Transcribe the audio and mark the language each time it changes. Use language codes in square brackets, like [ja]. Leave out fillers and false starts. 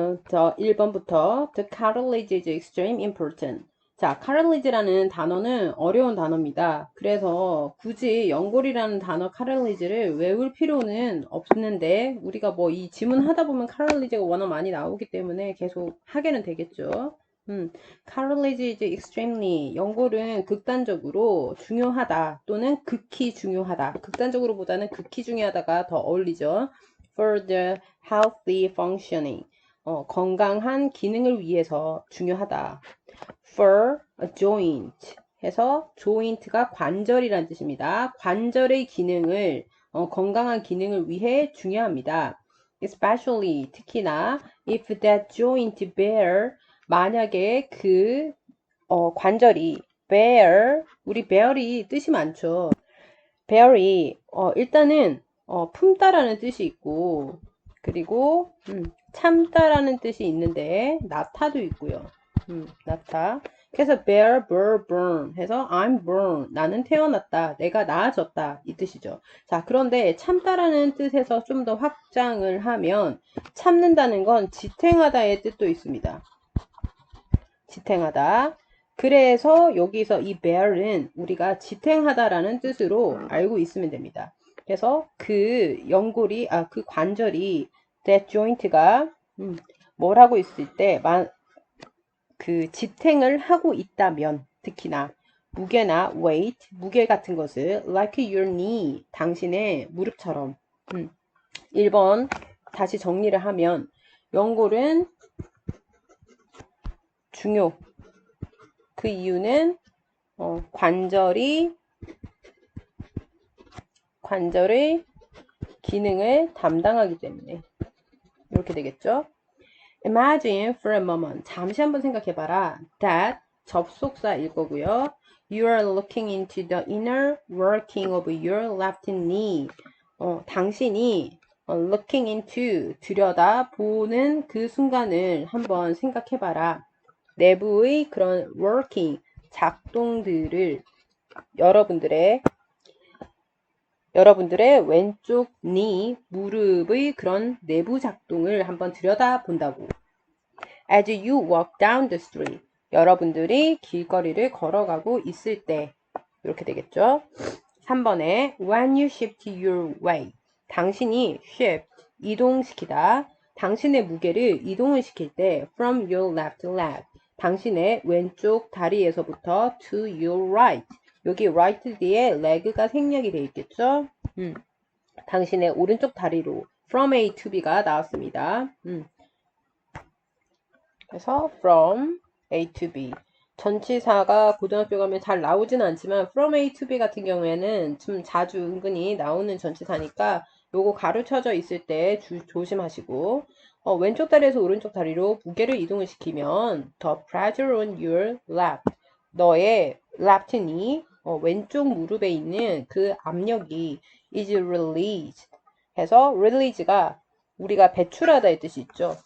[ko] 저 1번부터 [en] The cartilage is extreme important. [ko] 자, cartilage라는 단어는 어려운 단어입니다. 그래서 굳이 연골이라는 단어 cartilage를 외울 필요는 없는데 우리가 뭐 이 지문 하다 보면 cartilage가 워낙 많이 나오기 때문에 계속 하게는 되겠죠. [en] cartilage is extremely [ko] 연골은 극단적으로 중요하다 또는 극히 중요하다. 극단적으로보다는 극히 중요하다가 더 어울리죠. [en] For the healthy functioning. [ko] 건강한 기능을 위해서 중요하다. [en] For a joint [ko] 해서 joint가 관절이란 뜻입니다. 관절의 기능을 건강한 기능을 위해 중요합니다. Especially 특히나 [en] if that joint bear [ko] 만약에 그 관절이 bear 우리 bear이 뜻이 많죠. bear이 일단은 품다라는 뜻이 있고 그리고 참다라는 뜻이 있는데 나타도 있고요. 나타. [en] 그래서 bear, burn 해서 I'm born. [ko] 나는 태어났다. 내가 나아졌다. 이 뜻이죠. 자, 그런데 참다라는 뜻에서 좀 더 확장을 하면 참는다는 건 지탱하다의 뜻도 있습니다. 지탱하다. 그래서 여기서 이 bear은 우리가 지탱하다라는 뜻으로 알고 있으면 됩니다. 그래서 그 연골이, 그 관절이 that joint가 뭘 하고 있을 때 그 지탱을 하고 있다면 특히나 무게나 weight, 무게 같은 것을 [en] like your knee, [ko] 당신의 무릎처럼 1번 다시 정리를 하면 연골은 중요. 그 이유는 관절의 기능을 담당하기 때문에 이렇게 되겠죠. [en] Imagine for a moment. [ko] 잠시 한번 생각해봐라. That 접속사일 거고요. [en] You are looking into the inner working of your left knee. [ko] 당신이 looking into 들여다보는 그 순간을 한번 생각해봐라. 내부의 그런 working 작동들을 여러분들의 왼쪽 knee 무릎의 그런 내부 작동을 한번 들여다본다고. [en] As you walk down the street. [ko] 여러분들이 길거리를 걸어가고 있을 때 이렇게 되겠죠. 3번에 [en] when you shift your weight. [ko] 당신이 shift 이동시키다. 당신의 무게를 이동을 시킬 때 [en] from your left leg. [ko] 당신의 왼쪽 다리에서부터 [en] to your right. [ko] 여기 right 뒤에 leg가 생략이 되어 있겠죠. 당신의 오른쪽 다리로 from A to B가 나왔습니다. 그래서 [en] from A to B. [ko] 전치사가 고등학교 가면 잘 나오진 않지만 from A to B 같은 경우에는 좀 자주 은근히 나오는 전치사니까 요거 가로 쳐져 있을 때 조심하시고 왼쪽 다리에서 오른쪽 다리로 무게를 이동을 시키면 [en] the pressure on your left [ko] 너의 left knee 왼쪽 무릎에 있는 그 압력이 [en] is released [ko] 해서 release가 우리가 배출하다의 뜻이 있죠.